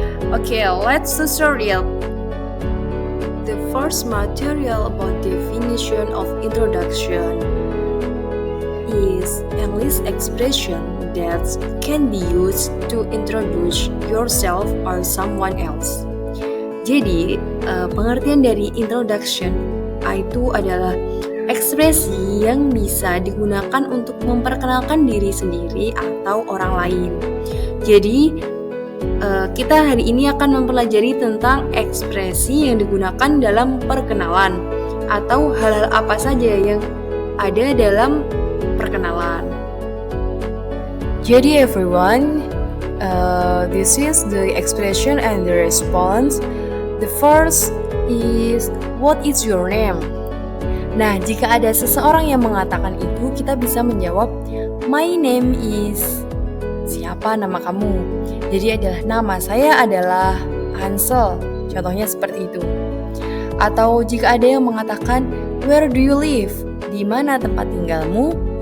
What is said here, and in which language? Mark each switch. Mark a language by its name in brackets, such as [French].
[English] Okay, let's start it. The first material about definition of introduction is English expression that can be used to introduce yourself or someone else. [Indonesian] Jadi, pengertian dari introduction itu adalah ekspresi yang bisa digunakan untuk memperkenalkan diri sendiri atau orang lain. Jadi, kita hari ini akan mempelajari tentang ekspresi yang digunakan dalam perkenalan atau hal-hal apa saja yang ada dalam perkenalan. Jadi [English] everyone, this is the expression and the response. The first is, what is your name? [Indonesian] Nah, jika ada seseorang yang mengatakan itu, kita bisa menjawab, [English] my name is, [Indonesian] siapa nama kamu? Jadi nama saya adalah Hansel, contohnya seperti itu. Atau jika ada yang mengatakan, [English] where do you live? [Indonesian] Di mana tempat tinggalmu?